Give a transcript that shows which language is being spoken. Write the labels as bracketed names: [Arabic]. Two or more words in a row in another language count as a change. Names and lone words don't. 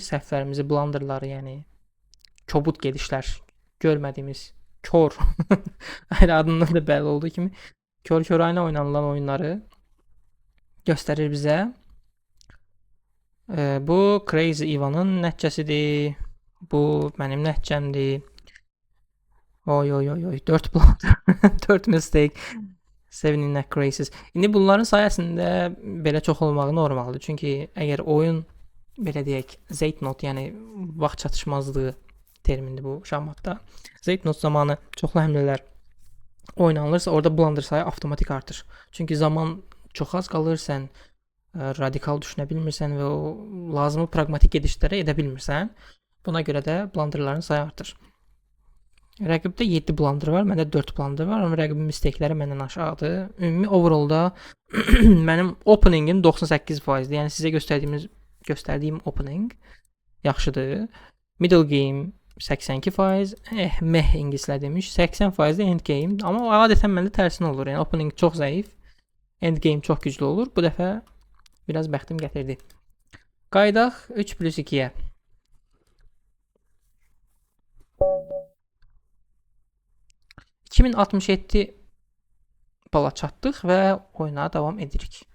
[Azerbaijani] Səhvlərimizi, blunderları, yəni kobud gedişlər, görmədiyimiz kör adından da bəlli olduğu kimi kör-körayına oynanılan oyunları göstərir bizə. Bu Crazy Ivan'ın nəticəsidir. Bu mənim nəticəmdir. Oy oy oy oy [English] 4 blunder 4 mistake 7 in crazies. [Azerbaijani] İndi bunların sayəsində belə çox olmağı normaldır. Çünki əgər oyun belə deyək Zeitnot, yəni vaxt çatışmazlığı termindir bu şahmatda. Zeitnot zamanı çoxlu həmlələr oynanılırsa orada blunder sayı avtomatik artır. Çünki zaman çox az qalır, sən radikal düşünə bilmirsən və o lazımı pragmatik gedişləri edə bilmirsən. Buna görə də blunderların sayı artır. Rəqibdə 7 blunder var, məndə 4 blunder var, amma rəqibin mistakləri məndən aşağıdır. Ümumi overallda mənim openingim 98%-dir. Yəni sizə göstərdiyim opening yaxşıdır. [English] Middle game [Azerbaijani] 82%, meh ingilislər demiş, 80% [English] end game. [Azerbaijani] Amma adətən məndə tərsinə olur. Yəni opening çox zəif, [English] end game [Azerbaijani] çox güclü olur. Bu dəfə biraz bəxtim gətirdi. Qaydaq 3+2-yə. ...2067 bala çatdıq və oyuna davam edirik.